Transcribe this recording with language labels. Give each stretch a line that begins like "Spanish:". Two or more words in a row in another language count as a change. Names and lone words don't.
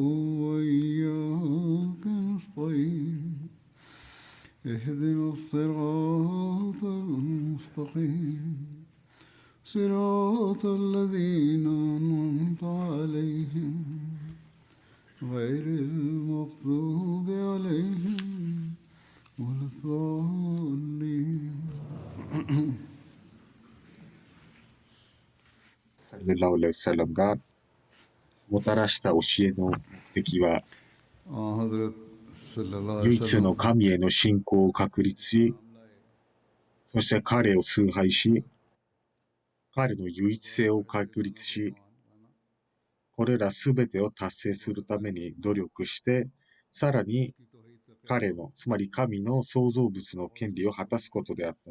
Arabic: وإياك نستعين اهدنا الصراط المستقيم صراط الذين أنعمت عليهم غير المغضوب عليهم ولا الضالين
Japanese: サルラウレサラムがもたらした教えの目的は、
Arabic: حضرت صلی اللہ علیہ
Japanese: 唯一の
Arabic: وسلم
Japanese: 神への信仰を確立し、そして彼を崇拝し、彼の唯一性を確立し、これらすべてを達成するために努力して、さらに彼の、つまり神の創造物の権利を果たすことであった。